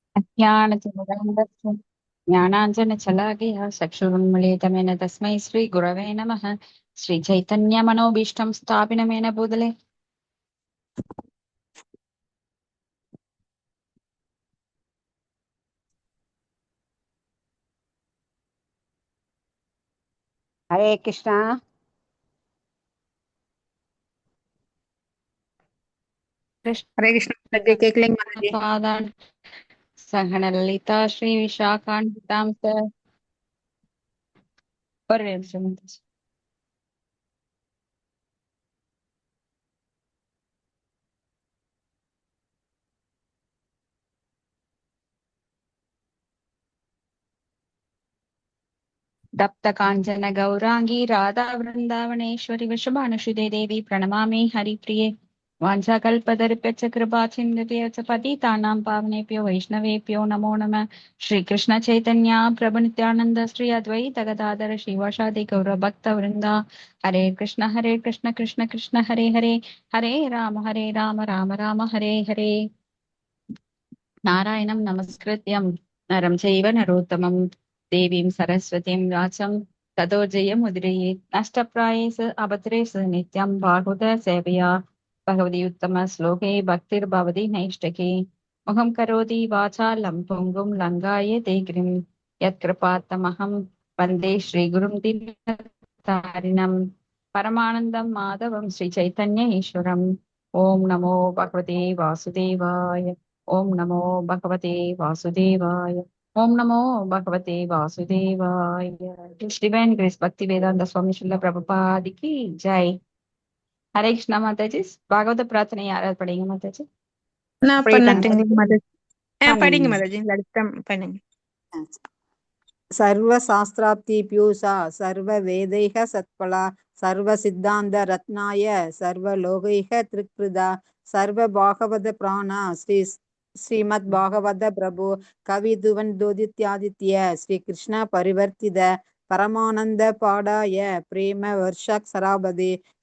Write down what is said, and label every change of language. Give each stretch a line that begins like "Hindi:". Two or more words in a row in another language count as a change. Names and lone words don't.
Sanskrit: ज्ञानतिमिरन्धस्य ज्ञानाञ्जनशलाकया चक्षुरुन्मीलितमेन तस्मै श्रीगुरवे नमः। श्रीचैतन्यमनोभीष्टं स्थापिनमेन भूतले हरे कृष्ण. हरे कृष्ण.
Tamil: கேட்கலைங்க மாதாஜி.
Sanskrit: कृष्णपादान् सहनललिता श्रीविशाखान्वितां च
Tamil: ஒரு நிமிஷம்
Sanskrit: तप्त काञ्चन गौराङ्गि राधा वृन्दावनेश्वरि वृषभानुसुते देवि प्रणमामि हरिप्रिये वाञ्छाकल्पतरुभ्यश्च कृपाचिन्नभ्यश्च पतितानां पावनेभ्यो वैष्णवेभ्यो नमो नमः। श्रीकृष्ण चैतन्य प्रभु नित्यानन्द श्री अद्वैत गदाधर श्रीवासादि गौरभक्तवृन्दा हरे कृष्ण कृष्ण कृष्ण हरे हरे हरे राम राम राम हरे हरे। नारायणं नमस्कृत्यं नरं चैव नरोत्तमं देवीं सरस्वतीं व्यासं ततो जयमुदीरयेत्। नष्टप्रायेषु अभद्रेषु नित्यं बाहुत सेवया भगवती उत्तम श्लोके भक्तिर्भवति नैष्टके। मुखं करोति वाचालं पुङ्गुं लङ्घाये ते गिरिं यत्कृपात्तमहं वन्दे श्रीगुरुं दीनतारिणं परमानन्दं माधवं श्रीचैतन्य ईश्वरम्। ॐ नमो भगवते वासुदेवाय। ॐ नमो भगवते वासुदेवाय। ॐ नमो भगवते वासुदेवाय।
English: Divine Grace
Hindi: भक्ति वेदांत स्वामी श्रील प्रभुपाद की जय।
Sanskrit: हरे कृष्णा
Tamil: माताजी। பாகவத பிரார்த்தனை याराவது படிங்க மாதாஜி? நான் பண்ணட்டுங்க மாதாஜி. படிங்க பண்ணுங்க. மாதாஜி, லலிதம் பண்ணுங்க.
Sanskrit: सर्व शास्त्राब्धि पीयूषा सर्व वेदैक सत्फला सर्व सिद्धान्त रत्नाय सर्व लोकैक दृक्प्रदा सर्व भागवत प्राणा श्रीमद् भागवत प्रभु कवित्वन् तोदित्यादित्य श्री कृष्ण परिवर्तित परमानन्द पाठाय प्रेम वर्षक् शराब्धि